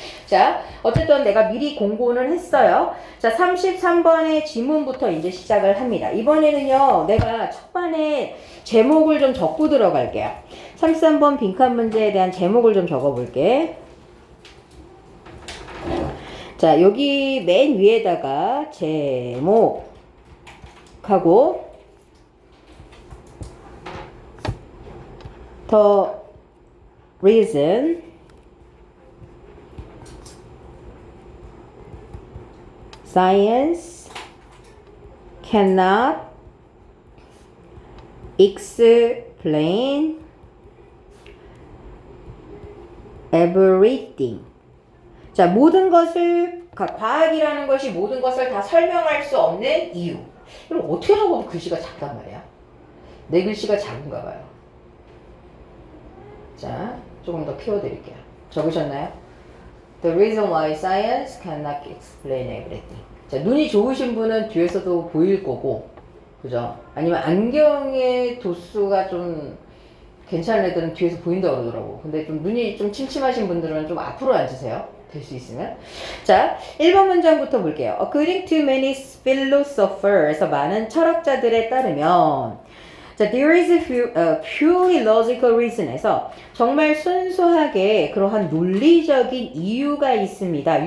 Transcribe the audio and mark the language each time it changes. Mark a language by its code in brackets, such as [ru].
[ko] 자, 어쨌든 내가 미리 공고는 했어요. 자, 33번의 지문부터 이제 시작을 합니다. 이번에는요, 내가 첫반에 제목을 좀 적고 들어갈게요. 33번 빈칸 문제에 대한 제목을 좀 적어볼게. 자, 여기 맨 위에다가 제목하고 [en] the reason science cannot explain everything. [ko] 자, 모든 것을, 과학이라는 것이 모든 것을 다 설명할 수 없는 이유. 이걸 어떻게 적어도 글씨가 작단 말이야. 내 글씨가 작은가 봐요. 자, 조금 더 키워드릴게요. 적으셨나요? [en] The reason why science cannot explain everything. [ko] 자, 눈이 좋으신 분은 뒤에서도 보일 거고, 그죠? 아니면 안경의 도수가 좀 괜찮은 애들은 뒤에서 보인다고 그러더라고. 근데 좀 눈이 좀 침침하신 분들은 좀 앞으로 앉으세요. 될 수 있으면. 자, 1번 문장부터 볼게요. [en] According to many philosophers, [ko] 많은 철학자들에 따르면, 자, [en] there is a purely logical reason [ko] 에서 정말 순수하게 그러한 논리적인 이유가 있습니다.